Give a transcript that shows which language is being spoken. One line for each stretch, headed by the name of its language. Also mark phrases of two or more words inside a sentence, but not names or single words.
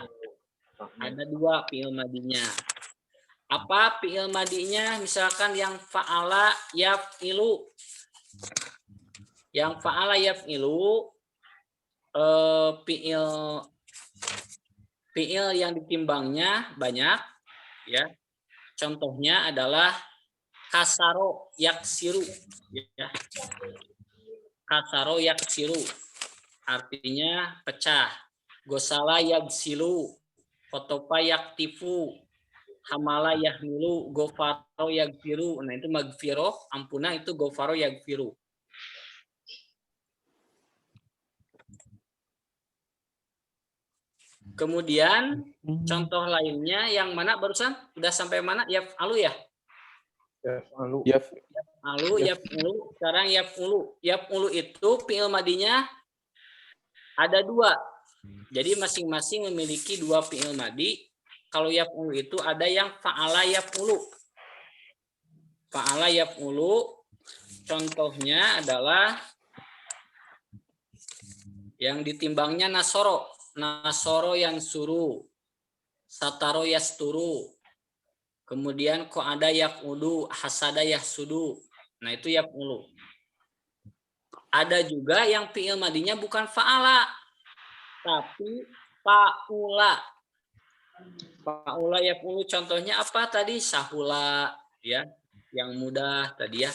Indonesian: Ada 2
Arabic: فعل ماضيnya.
Indonesian: Apa fi'il madinya? Misalkan yang
Arabic: فَعَلَ يَفْعِلُ.
Indonesian: Yang
Arabic: فَعَلَ يَفْعِلُ
Indonesian: fi'il yang ditimbangnya banyak ya. Contohnya adalah
Arabic: كَسَرَ يَكْسِرُ
Indonesian: ya.
Arabic: كَسَرَ يَكْسِرُ
Indonesian: artinya pecah.
Arabic: غَسَلَ يَغْسِلُ، قَطَفَ يَقْطِفُ، حَمَلَ يَحْمِلُ، غَفَرَ يَغْفِرُ.
Indonesian: Nah, itu magfiroh, ampuna itu
Arabic: غَفَرَ يَغْفِرُ.
Indonesian: Kemudian contoh lainnya yang mana barusan? Udah sampai mana? Yaf'alu ya? Yaf'alu. Sekarang yaf'ulu. Yaf'ulu itu
Arabic: فعل ماضيnya
Indonesian: ada 2. Jadi masing-masing memiliki 2
Arabic: فعل ماضي.
Indonesian: kalau yaf'ulu itu ada yang
Arabic: فَعَلَ يَفْعُلُ. فَعَلَ يَفْعُلُ
Indonesian: contohnya adalah yang ditimbangnya nasoro. Nasoro yang suruh.
Arabic: سَتَرَ يَسْتُرُ. Kemudian قَعَدَ يَقْعُدُ، حَسَدَ يَحْسُدُ.
Indonesian: Nah, itu yaf'ulu. Ada juga yang
Arabic: فعل ماضيnya
Indonesian: bukan fa'ala, tapi fa'ula.
Arabic: فَعُلَ يَفْعُلُ
Indonesian: contohnya apa tadi? Sahula, ya, yang mudah tadi ya.